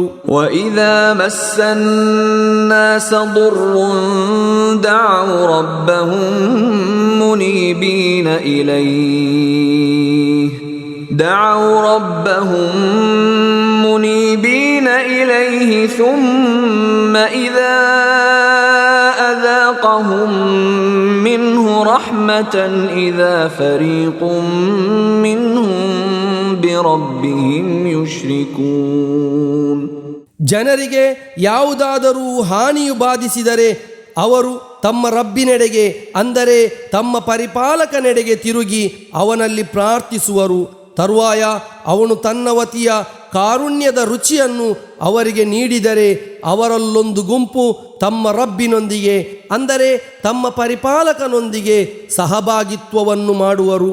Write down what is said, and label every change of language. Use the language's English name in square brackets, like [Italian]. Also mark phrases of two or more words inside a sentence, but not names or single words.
[Arabic] وإذا مس الناس ضر دعوا ربهم منيبين إليه ثم إذا ಅذاقهم منه رحمة إذا فريق منهم بربهم يشركون. [Kannada] ಜನರಿಗೆ ಯಾವುದಾದರೂ ಹಾನಿಯು ಬಾಧಿಸಿದರೆ ಅವರು ತಮ್ಮ ರಬ್ಬಿನೆಡೆಗೆ ಅಂದರೆ ತಮ್ಮ ಪರಿಪಾಲಕನೆಡೆಗೆ ತಿರುಗಿ ಅವನಲ್ಲಿ ಪ್ರಾರ್ಥಿಸುವರು. ತರುವಾಯ ಅವನು ತನ್ನ ವತಿಯ ಕಾರುಣ್ಯದ ರುಚಿಯನ್ನು ಅವರಿಗೆ ನೀಡಿದರೆ ಅವರಲ್ಲೊಂದು ಗುಂಪು ತಮ್ಮ ರಬ್ಬಿನೊಂದಿಗೆ ಅಂದರೆ ತಮ್ಮ ಪರಿಪಾಲಕನೊಂದಿಗೆ ಸಹಭಾಗಿತ್ವವನ್ನು ಮಾಡುವರು.